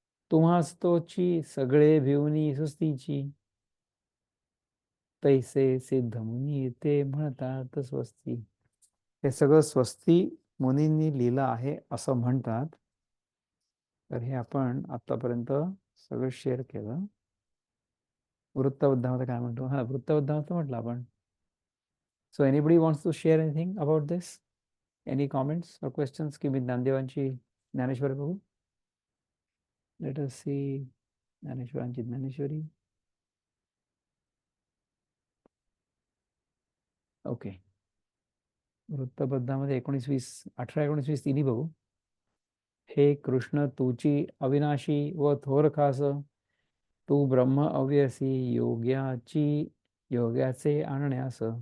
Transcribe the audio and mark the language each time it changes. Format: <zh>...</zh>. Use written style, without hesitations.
<mr>तुम्हास तोची सगळे भिवनी सुस्तीची, तैसे सिद्ध मुनी ते म्हणतात स्वस्ती. हे सगळं स्वस्ती मुनींनी लिहिलं आहे असं म्हणतात. तर हे आपण आतापर्यंत सगळं शेअर केलं. वृत्तबद्धामध्ये काय म्हणतो, वृत्तबद्धामध्ये म्हटलं आपण.</mr> <en>So anybody wants to share anything about this? Any comments और questions</en> <mr>की मी ज्ञानदेवांची ज्ञानेश्वरी बघू.</mr> <en>let us see</en> <mr>ज्ञानेश्वरांची Dnyaneshwari. Okay, वृत्तबद्धामध्ये 19, 20, 18, 19, 20 तिन्ही बघू. हे कृष्ण तूची अविनाशी व थोर खास, तू ब्रह्म अव्यसी योग्याचे आणण्यास.</mr>